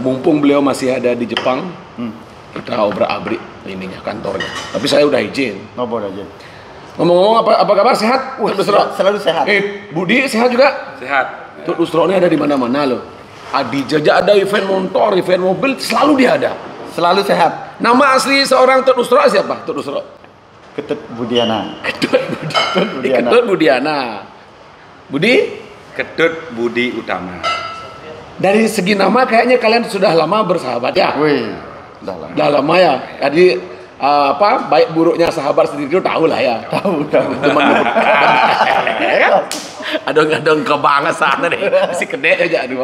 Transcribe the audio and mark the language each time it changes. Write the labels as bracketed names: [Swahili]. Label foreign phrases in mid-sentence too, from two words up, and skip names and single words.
[Indonesian] Mumpung beliau masih ada di Jepang, kita obrak-abrik ininya kantornya. Tapi saya udah izin. Ngobrol aja. Ngomong-ngomong apa kabar? Sehat? Selalu sehat. Budi sehat juga? Sehat. Tut Usro ini ada di mana-mana loh. Di Jajak ada event motor, event mobil, selalu dia ada. Selalu sehat. Nama asli seorang Tut Usro siapa? Tut Usro. Ketut Budiana. Ketut Budiana. Budi? Ketut Budi Utama. Dari segi nama kayaknya kalian sudah lama bersahabat ya? Wih, Udah lama ya. Jadi baik buruknya sahabat sendiri itu tahu lah ya. Tahu. Cuman adong kebanget sana deh. Si gede aja aduh.